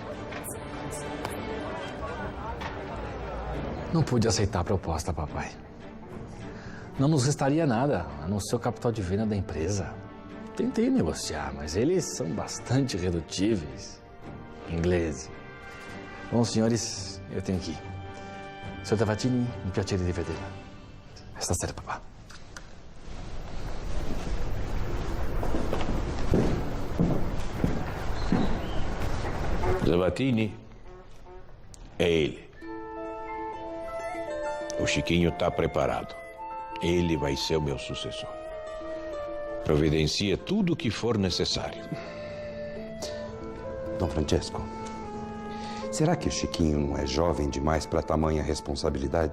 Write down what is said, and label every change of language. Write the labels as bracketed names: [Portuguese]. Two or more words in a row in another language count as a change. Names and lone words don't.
[Portuguese] Não pude aceitar a proposta, papai. Não nos restaria nada, a não ser o capital de venda da empresa. Tentei negociar, mas eles são bastante irredutíveis. Ingleses. Bom, senhores, eu tenho que ir. Sr. [Italian] Tavatini, mi piacere di vederla. Stasera, papà. [Portuguese] Tavatini é ele. O Chiquinho está preparado. Ele vai ser o meu sucessor. Providencie tudo o que for necessário. Dom Francesco, será que o Chiquinho não é jovem demais para tamanha responsabilidade?